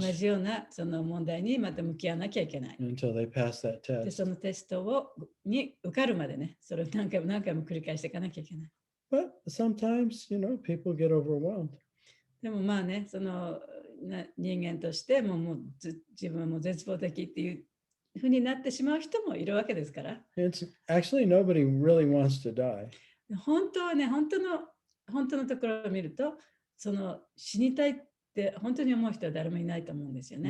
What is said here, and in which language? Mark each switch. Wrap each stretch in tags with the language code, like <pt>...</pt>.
<ja>同じようなその問題にまた向き合わなきゃいけない。</ja> <en>until they pass that</en> <ja>でそのテストに受かるまでね、それを何回も繰り返していかなきゃいけない。</ja> <en>But sometimes, people get overwhelmed.</en> <ja>でもまあね、人間としてもう自分はもう絶望的っていうふうになってしまう人もいるわけですから。</ja> <en>It's actually nobody really wants to die.</en> <ja>本当はね、本当のところを見ると、死にたいって本当に思う人は誰もいないと思うんですよね。</ja>